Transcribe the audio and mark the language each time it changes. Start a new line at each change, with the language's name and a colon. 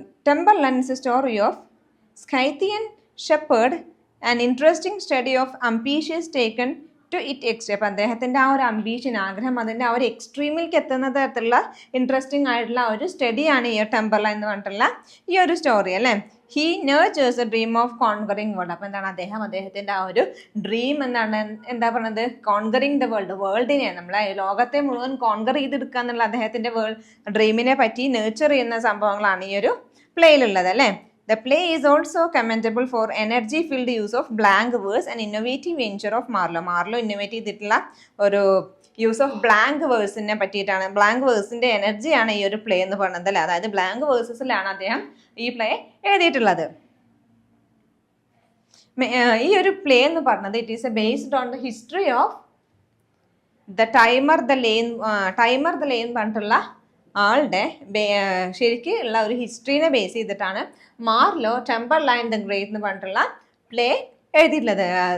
English: Tamburlaine is a story of Scythian shepherd, an interesting study of ambitions taken to it extreme.
Malayalam: അപ്പം അദ്ദേഹത്തിൻ്റെ ആ ഒരു ambition, ആഗ്രഹം, അതിൻ്റെ ആ ഒരു എക്സ്ട്രീമിലേക്ക് എത്തുന്ന തരത്തിലുള്ള ഇൻട്രസ്റ്റിംഗ് ആയിട്ടുള്ള ഒരു സ്റ്റഡിയാണ് ഈ ടെമ്പർലൈൻ എന്ന് പറഞ്ഞിട്ടുള്ള ഈ ഒരു സ്റ്റോറി അല്ലേ.
English: He nurtures a dream of conquering world.
Malayalam: അപ്പം എന്താണ്, അദ്ദേഹത്തിൻ്റെ ആ ഒരു ഡ്രീം എന്താണ്, എന്താ പറയുന്നത്, കോൺകറിങ് ദ വേൾഡിനെ, നമ്മളെ ലോകത്തെ മുഴുവൻ കോൺകർ ചെയ്തെടുക്കുക എന്നുള്ള അദ്ദേഹത്തിൻ്റെ ഡ്രീമിനെ പറ്റി നേർച്ചർ ചെയ്യുന്ന സംഭവങ്ങളാണ് ഈ ഒരു പ്ലേയിലുള്ളത് അല്ലേ.
English: The play is also commendable for energy-filled use of blank verse and innovative venture of Marlowe.
Malayalam: Marlow innovate ചെയ്തിട്ടുള്ള ഒരു യൂസ് ഓഫ് ബ്ലാങ്ക് വേഴ്സിനെ പറ്റിയിട്ടാണ്. ബ്ലാങ്ക് വേഴ്സിന്റെ എനർജിയാണ് ഈ ഒരു പ്ലേ എന്ന് പറയുന്നത് അല്ലേ. അതായത് ബ്ലാങ്ക് വേഴ്സസിലാണ് അദ്ദേഹം ഈ പ്ലേ എഴുതിയിട്ടുള്ളത്. ഈ ഒരു പ്ലേ എന്ന് പറഞ്ഞത്
English: it is based on the history of the timer the lane
Malayalam: പറഞ്ഞിട്ടുള്ള ആളുടെ ശരിക്കും ഉള്ള ഒരു ഹിസ്റ്ററിനെ ബേസ് ചെയ്തിട്ടാണ് മാർലോ ടെമ്പർലൈൻ ദ ഗ്രേറ്റ് എന്ന് പറഞ്ഞിട്ടുള്ള പ്ലേ എഴുതിയിട്ടുള്ളത്.